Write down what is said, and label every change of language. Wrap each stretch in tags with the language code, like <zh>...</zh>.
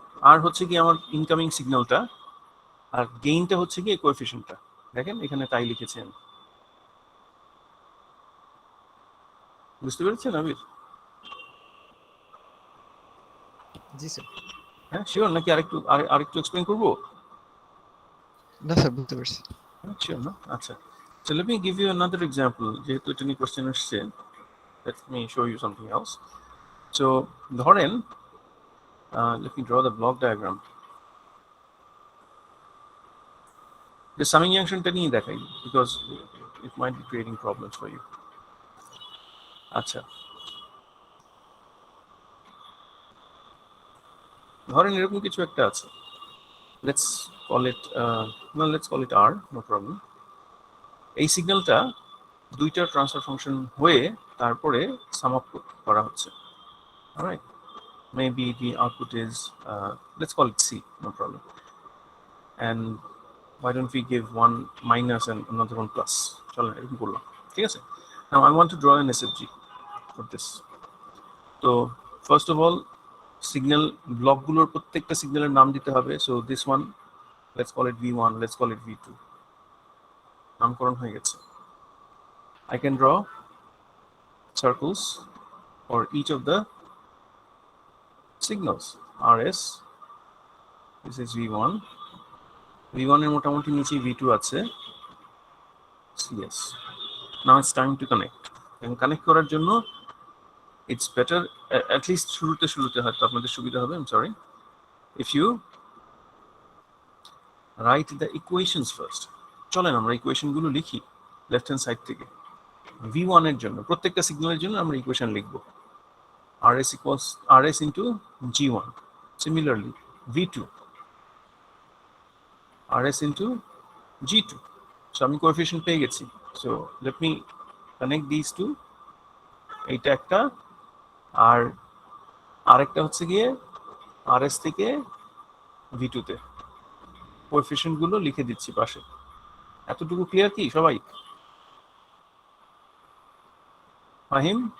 <bn>আর হচ্ছে কি আমার ইনকামিং সিগন্যালটা, আর গেইনটা হচ্ছে কি কোএফিশিয়েন্টটা। দেখেন এখানে তাই লিখেছেন, বুঝতে পেরেছেন আবির? জি স্যার। হ্যাঁ, শিওর নাকি আরেকটু এক্সপ্লেইন করবো? না স্যার, বুঝতে পারছি। শিওর না?</bn> <en>আচ্ছা, so let me give you another example,</en> <bn>যেহেতু এটা নিয়ে কোশ্চেন আসছে,</bn> <en>let me show you something else. So ধরেন, let me draw the block diagram. The summing junctionটা নিয়ে দেখাই, because it might be creating problems for you. আচ্ছা,</en> <bn>ধরেন এরকম কিছু একটা আছে,</bn> <en>Let's call it R, no problem.</en> <bn>এই সিগন্যালটা দুইটা ট্রান্সফার ফাংশন হয়ে তারপরে সাম আপ করা হচ্ছে, alright?</bn> <en>Maybe the output is let's call it C, no problem. And why don't we give one minus and another one plus?</en> <bn>চলো এরকম করলাম, ঠিক আছে?</bn> <en>Now I want to draw an SFG for this.</en> <bn>তো first of all signal ব্লকগুলোর প্রত্যেকটা সিগন্যালের নাম দিতে হবে।</bn> <en>so this one, let's call it V1, let's call it V2,</en> <bn>নামকরণ হয়ে গেছে।</bn> <en>I can draw circles for each of the signals. RS, this is V1,</en> <bn>V1 এর মোটামুটি নিচে V2 আছে,</bn> <en>CS. Now it's time to connect.</en> <bn>এবং connect করার জন্য</bn> <en>it's better, at least</en> <bn>শুরুতে হয়তো আপনাদের সুবিধা হবে,</bn> <en>I'm sorry, if you write the equations first.</en> <bn>চলেন আমরা ইকুয়েশনগুলো লিখি লেফট হ্যান্ড সাইড থেকে। V1 এর জন্য প্রত্যেকটা সিগন্যালের জন্য আমরা ইকুয়েশন লিখব।</bn> <en>RS equals RS into G1. Similarly, V2, RS into G2.</en> <bn>So আমি কোএফিশিয়েন্ট পেয়ে গেছি।</bn> <en>So let me connect these two.</en> <bn>এইটা একটা, আর আরেকটা হচ্ছে গিয়ে RS থেকে V2 তে। কোএফিশিয়েন্ট গুলো লিখে দিচ্ছি পাশে। এতটুকু ক্লিয়ার কি সবাই? ফাহিম?</bn>